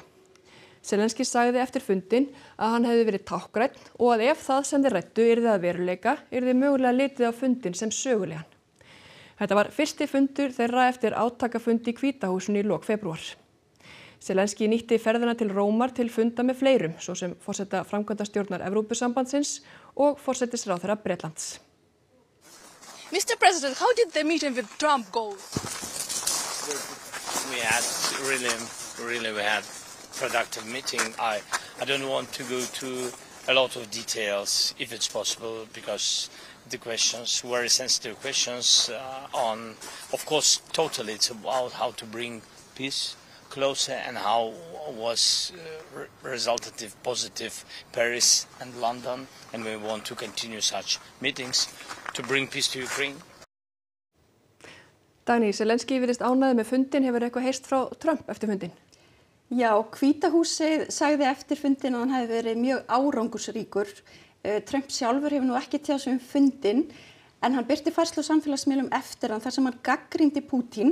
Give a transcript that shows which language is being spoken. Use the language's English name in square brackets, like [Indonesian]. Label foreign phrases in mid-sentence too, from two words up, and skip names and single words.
[Icelandic] Zelenský sagði eftir fundinn að hann hefði verið táknrænn og að ef það sem þeir ræddu yrði að veruleika, yrði mögulega litið á fundinn sem sögulegan. Þetta var fyrsti fundur þeirra eftir átakafundi í Hvítahúsinu í lok febrúar. Zelenský nýtti ferðina til Rómar til funda með fleirum, svo sem forseta framkvæmdastjórnar Evrópusambandsins og forsætisráðherra Bretlands. [English] Mr. President, how did the meeting with Trump go? We had productive meeting. I don't want to go to a lot of details if it's possible because the questions, very sensitive questions on, of course, totally it's about how to bring peace closer and how was resultative, positive Paris and London, and we want to continue such meetings to bring peace to Ukraine. [Icelandic] Dagný, Zelenský virðist ánægður með fundinn, hefur eitthvað heyrst frá Trump eftir fundinn? Já, Hvítahúsið sagði eftir fundinn að hann hefði verið mjög árangursríkur. Trump sjálfur hefur nú ekki tjáð sig fundinn, en hann birti færslu á samfélagsmiðlum eftir hann þar sem hann gagnrýndi Pútín.